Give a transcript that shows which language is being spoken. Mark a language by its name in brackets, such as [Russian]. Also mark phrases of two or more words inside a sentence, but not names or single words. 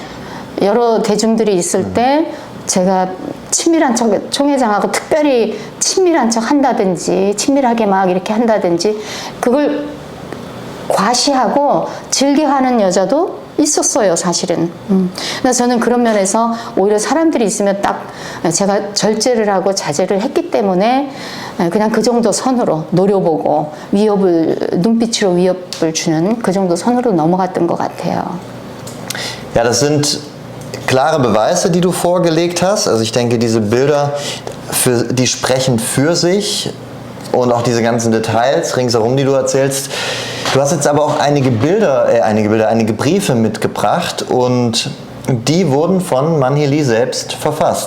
[Korean] 여러 대중들이 있을 때 제가 친밀한 척, 총회장하고 특별히 친밀한 척 한다든지, 친밀하게 막 이렇게 한다든지, 그걸 과시하고 즐겨하는 여자도 있었어요, 사실은. 그래서 저는 그런 면에서 오히려 사람들이 있으면 딱 제가 절제를 하고 자제를 했기 때문에 그냥 그 정도 선으로 노려보고 눈빛으로 위협을 주는 그 정도 선으로 넘어갔던 것 같아요. [German] Ja, das sind klare Beweise, die du vorgelegt hast. Also ich denke, diese Bilder, die sprechen für sich, und auch diese ganzen Details ringsherum, die du erzählst. Du hast jetzt aber auch einige Briefe mitgebracht, und die wurden von Manhili selbst verfasst.